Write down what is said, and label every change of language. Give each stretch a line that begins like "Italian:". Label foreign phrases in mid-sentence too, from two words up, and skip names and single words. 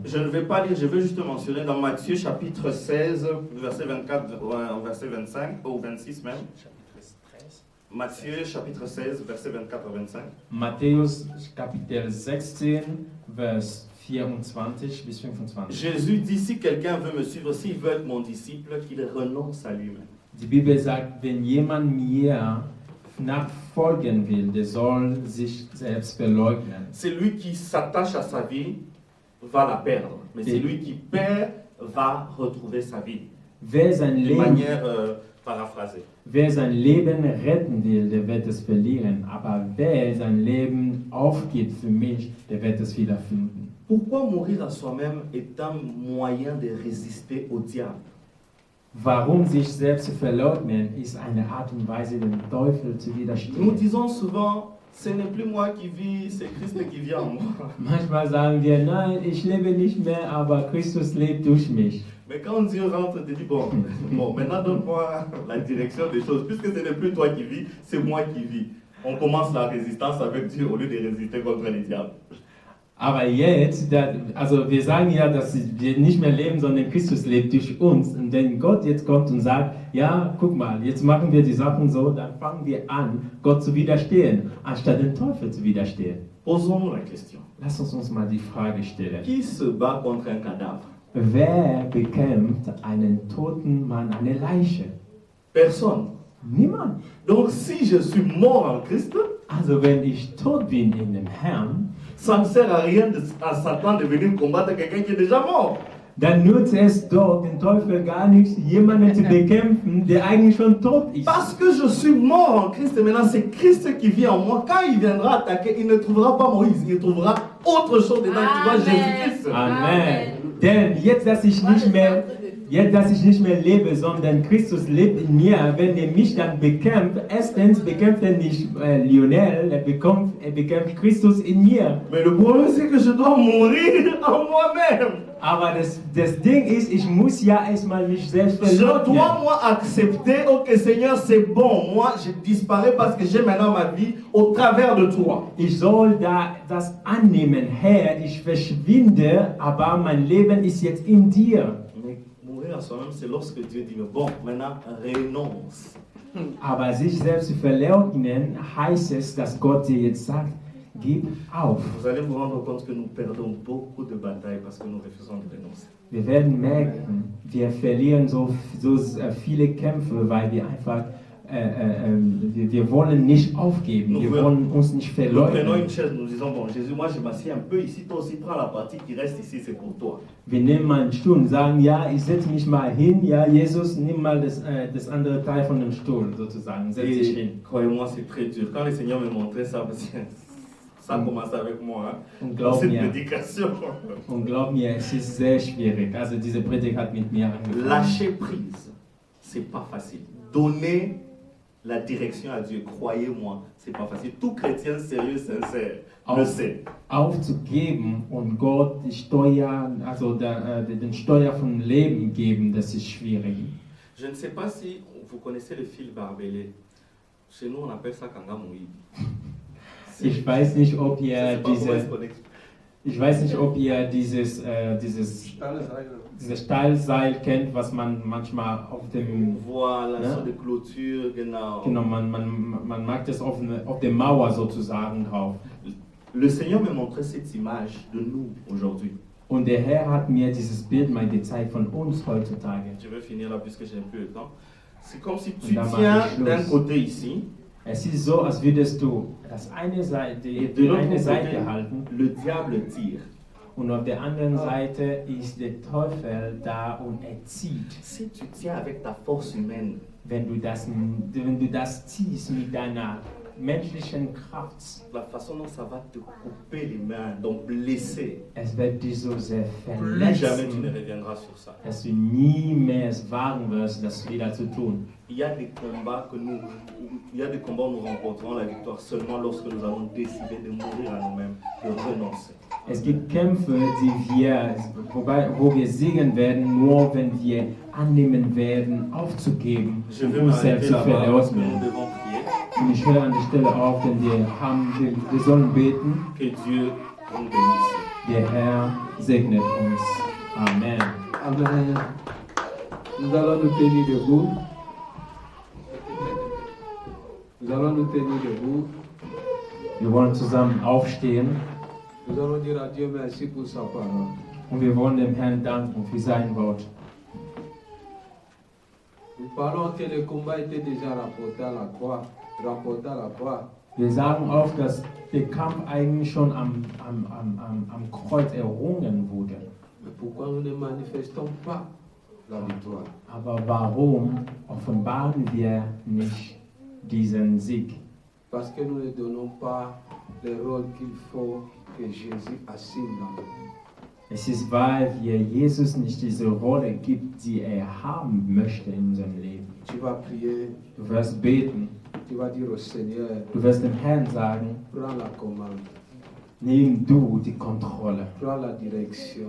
French: Je ne vais pas lire, je veux juste mentionner dans Matthieu chapitre 16, verset 24 au verset 25, ou 26 même. Matthieu chapitre 16, verset 24 au 25.
German: Matthäus Kapitel 16, Vers 24 bis 25.
French: Jésus dit, si quelqu'un veut me suivre, s'il veut être mon disciple, qu'il renonce à lui-même.
German: Die Bibel sagt, wenn jemand mir nachfolgen will, der soll sich selbst verleugnen.
French: Celui qui s'attache à sa vie va la perdre, mais celui qui perd va retrouver sa vie.
German: Wer sein
French: De
German: Leben
French: manière paraphrasée.
German: Wer sein Leben retten will, der wird es verlieren. Aber wer sein Leben aufgibt für mich, der wird es wiederfinden.
French: Pourquoi mourir à soi-même est un moyen de résister au diable?
German: Warum sich selbst zu verleugnen, ist eine Art und Weise, dem Teufel zu
French: Nous
German: widerstehen.
French: disons souvent, ce n'est plus moi qui vis, c'est Christ qui vit en moi.
German: Manchmal sagen wir, nein, ich lebe nicht mehr, aber Christus lebt durch mich.
French: Mais quand Dieu rentre, te dit, bon, maintenant donne-moi la direction des choses. Puisque ce n'est plus toi qui vis, c'est moi qui vis. On commence la résistance avec Dieu au lieu de résister contre les diables.
German: Aber jetzt, also wir sagen ja, dass wir nicht mehr leben, sondern Christus lebt durch uns. Und wenn Gott jetzt kommt und sagt, ja, guck mal, jetzt machen wir die Sachen so, dann fangen wir an, Gott zu widerstehen, anstatt dem Teufel zu widerstehen.
French: Posons-nous la question.
German: Lass uns mal die Frage stellen.
French: Qui se bat contre un cadavre?
German: Wer bekämpft einen toten Mann, eine Leiche?
French: Personne.
German: Niemand.
French: Donc si je suis mort en Christ,
German: Also wenn ich tot bin in dem Herrn,
French: ça ne sert à rien à Satan de venir combattre quelqu'un qui est déjà mort.
German: dann nutzt es doch den Teufel gar nichts, jemanden zu bekämpfen, der eigentlich schon tot ist.
French: Parce que je suis mort en Christ et maintenant c'est Christ qui vit en moi. Quand il viendra attaquer, il ne trouvera pas Moïse, il trouvera autre chose dedans qui voit Jésus-Christ. Amen.
German: Denn jetzt, dass ich nicht mehr lebe, sondern Christus lebt in mir, wenn er mich dann bekämpft, erstens bekämpft er nicht Lionel, er bekämpft Christus in mir.
French: Mais le problème c'est que je dois mourir en moi-même.
German: Aber das Ding ist, ich muss ja erstmal mich selbst
French: Je dois
German: verleugnen.
French: moi accepter, ok Seigneur c'est bon, moi je disparais parce que j'ai maintenant ma vie au travers de toi.
German: Ich soll das annehmen, Herr, ich verschwinde, aber mein Leben ist jetzt in dir.
French: Mais mourir à soi-même c'est lorsque Dieu dit mais bon maintenant renonce.
German: Aber sich selbst zu verleugnen, heißt es, dass Gott dir jetzt sagt, gib auf.
French: Vous allez vous rendre compte que nous perdons beaucoup de batailles parce que nous refusons de renoncer.
German: Wir werden merken, wir verlieren so viele Kämpfe, weil wir einfach, wir wollen nicht aufgeben, wir wollen uns nicht
French: Nous prenons
German: verleugnen.
French: une chaise, nous disons bon Jésus, moi je m'assieds un peu ici, toi aussi prends la partie qui reste ici, c'est pour toi.
German: Wir nehmen mal einen Stuhl und sagen, ja, ich setze mich mal hin, ja, Jesus, nimm mal das andere Teil von dem Stuhl, sozusagen, setz dich hin.
French: Et croyez-moi, c'est très dur. Quand le Seigneur me montrait ça, parce que ça commence avec moi, hein,
German: Und
French: dans
German: glaub
French: cette
German: mir,
French: prédication.
German: es ist sehr schwierig. Also diese Predigt hat mit mir angefangen.
French: Lâcher prise, c'est pas facile. Donner la direction à Dieu, croyez-moi, c'est pas facile. Tout chrétien sérieux, sincère, le sait.
German: Aufzugeben und Gott die Steuer, also den Steuer vom Leben geben, das ist schwierig.
French: Je ne sais pas si vous connaissez le fil barbelé. Chez nous, on appelle ça Kangamouï.
German: Ich weiß nicht, ob ihr dieses Stahlseile. dieses Stahlseil kennt, was man manchmal auf dem,
French: Voilà,
German: Ne?
French: sur des clôtures,
German: genau. genau, man mag das auf der Mauer sozusagen drauf.
French: Le Seigneur me montrait cette image de nous aujourd'hui.
German: Und der Herr hat mir dieses Bild mal gezeigt von uns heutzutage.
French: Je vais finir là puisque j'ai un peu de temps. C'est comme si tu
German: Und da mache
French: tiens
German: ich Schluss.
French: d'un côté ici
German: Es ist so, als würdest du
French: et de
German: die
French: l'autre
German: eine
French: côté,
German: Seite halten
French: le diable tire.
German: und auf der anderen Seite ist der Teufel da und er zieht.
French: Si tu tiens avec ta force humaine,
German: Wenn du das ziehst mit deiner menschlichen Kraft,
French: la façon dont ça va te couper les mains, donc blesser,
German: es wird dich so sehr
French: plus jamais tu ne
German: verletzen,
French: reviendras sur ça.
German: dass du nie mehr es wagen wirst, das wieder zu tun.
French: Il y a des combats où nous remporterons la victoire seulement lorsque nous allons décider de mourir à nous-mêmes, de renoncer.
German: Es gibt Kämpfe, wo wir siegen werden, nur wenn wir annehmen werden, aufzugeben
French: Je
German: und
French: vais
German: uns
French: m'arrêter
German: selbst zu
French: là-bas parce que nous
German: verleugnen.
French: devons prier.
German: Und ich höre an der Stelle auf, denn wir sollen beten.
French: Que Dieu nous bénisse.
German: Der Herr segnet uns.
French: Amen.
German: Amen.
French: Nous allons nous tenir debout. Nous allons nous tenir debout.
German: Wir wollen zusammen aufstehen
French: Nous allons dire à Dieu merci pour sa parole.
German: und wir wollen dem Herrn danken für sein Wort.
French: Nous parlons que le combat était déjà rapporté à la croix. Rapporté à la croix.
German: Wir sagen auch, dass der Kampf eigentlich schon am Kreuz errungen wurde.
French: Mais pourquoi nous ne manifestons pas la victoire?
German: Aber warum offenbaren wir nicht diesen Sieg?
French: Parce que nous ne donnons pas le rôle qu'il faut que Jésus assigne dans nous.
German: Es ist, weil wir Jesus nicht diese Rolle gibt, die er haben möchte in unserem Leben.
French: Tu vas prier,
German: Du wirst beten,
French: tu vas dire au Seigneur,
German: du wirst dem Herrn sagen,
French: prends la commande,
German: nimm du die Kontrolle,
French: prends la direction